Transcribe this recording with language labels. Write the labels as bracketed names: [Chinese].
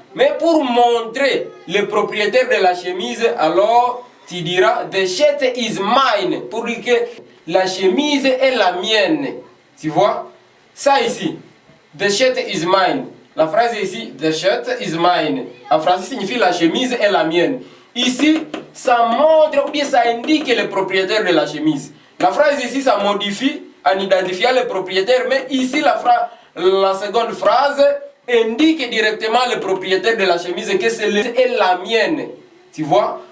[French] Mais pour montrer le propriétaire de la chemise, alors tu diras [English] The shirt is mine. [French] Pour dire que la chemise est la mienne. Tu vois, ça ici, [English] The shirt is mine. [French] La phrase ici, [English] The shirt is mine. [French] En français signifie la chemise est la mienne. Ici, ça montre ou bien ça indique le propriétaire de la chemise. La phrase ici, ça modifie en identifiant le propriétaire, mais ici, la seconde phrase indique directement le propriétaire de la chemise que c'est la mienne. Tu vois?